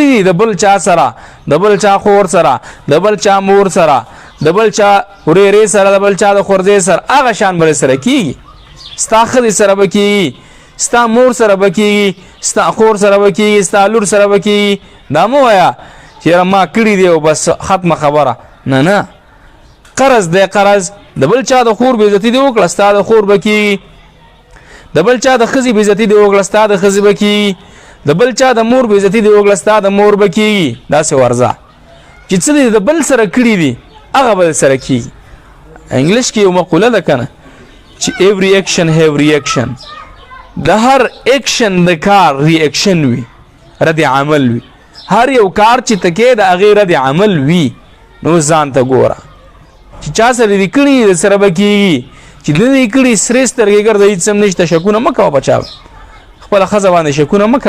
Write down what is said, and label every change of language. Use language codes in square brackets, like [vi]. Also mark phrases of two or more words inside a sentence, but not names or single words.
[ps] کړي د بل چا سره د بل چا خور سره د بل چا مور سره د بل چا ورېرې سره د بل چا د خورځې سره هغه شان به سره کېږي ستا ښځې سره به کېږي ستا مور سره به کېږي ستا خور سره به کېږي ستا لور سره به کېږي دا مه وایه چې یاره ما کړي دی او بس ختمه خبره نه نه قرض دی قرض د بل چا د خور بېعزتي دې وکړه ستا د خور به کېږي د بل چا د ښځې بېعزتي دې وکړه ستا د ښځې به کېږي د بل چا د مور بېعزتي دې وکړه ستا د مور به کېږي داسې ورځه چې څه دې د بل سره کړي دي هغه به سره کېږي انګلیش کې یو مقوله ده که نه چې [en] every action have reaction [ps] د هر اکشن د کار ریاکشن وي رد عمل وي هر یو کار چې ته کې د هغې رد عمل وي نو ځان ته ګوره چې چا سره دې کړي د سره به کېږي چې نه دې کړي سرې سترګې ګرځه هېڅ هم نشته شکونه مه کوه په چا خپله ښځه باندې شکونه مه